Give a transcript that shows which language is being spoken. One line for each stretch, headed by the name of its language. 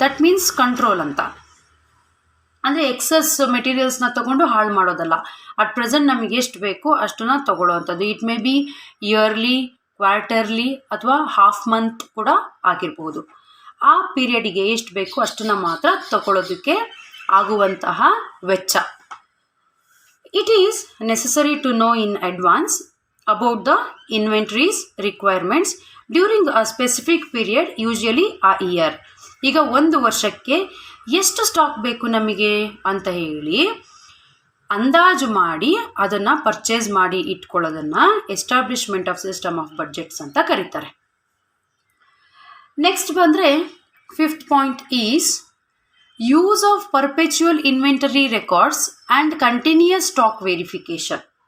English: that means control
Kannada: ಅಂತ. ಅಂದರೆ excess ಮೆಟೀರಿಯಲ್ಸ್ನ ತೊಗೊಂಡು ಹಾಳು ಮಾಡೋದಲ್ಲ. ಅಟ್ ಪ್ರೆಸೆಂಟ್ ನಮಗೆ ಎಷ್ಟು ಬೇಕೋ ಅಷ್ಟನ್ನು ತಗೊಳ್ಳೋವಂಥದ್ದು.
English: it may be yearly, quarterly
Kannada: ಅಥವಾ ಹಾಫ್ ಮಂತ್ ಕೂಡ ಆಗಿರ್ಬೋದು. ಆ ಪೀರಿಯಡಿಗೆ ಎಷ್ಟು ಬೇಕೋ ಅಷ್ಟನ್ನು ಮಾತ್ರ ತಗೊಳ್ಳೋದಕ್ಕೆ ಆಗುವಂತಹ ವೆಚ್ಚ.
English: It is necessary to know in advance about the inventories requirements during a specific period, usually a year.
Kannada: ಈಗ ಒಂದು ವರ್ಷಕ್ಕೆ ಎಷ್ಟು ಸ್ಟಾಕ್ ಬೇಕು ನಮಗೆ ಅಂತ ಹೇಳಿ ಅಂದಾಜು ಮಾಡಿ ಅದನ್ನು ಪರ್ಚೇಸ್ ಮಾಡಿ ಇಟ್ಕೊಳ್ಳೋದನ್ನು establishment of system of budgets ಅಂತ ಕರೀತಾರೆ.
English: next
Kannada: ಬಂದರೆ
English: Fifth point is use of perpetual inventory records and continuous stock verification.